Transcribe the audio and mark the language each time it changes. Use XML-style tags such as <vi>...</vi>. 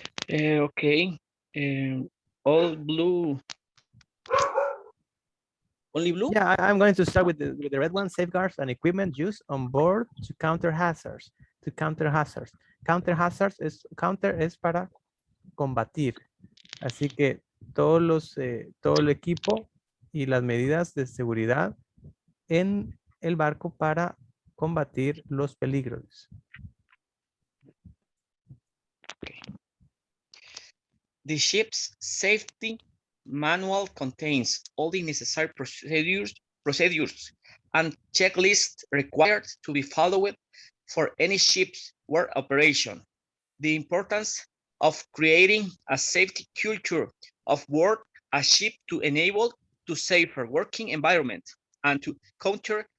<en>Okay. All blue. Only blue? Yeah, I'm going to start with the red one. Safeguards and equipment used on board to counter hazards.</en> <es>Counter hazards es para combatir. Así que todo el equipo y las medidas de seguridad en el barco para combatir los peligros.</es> <en>Okay. The ship's safety manual contains all the necessary procedures and checklists required to be followed for any ship's work operation. The importance of creating a safety culture of work a ship to enable to safer working environment and to counter</en>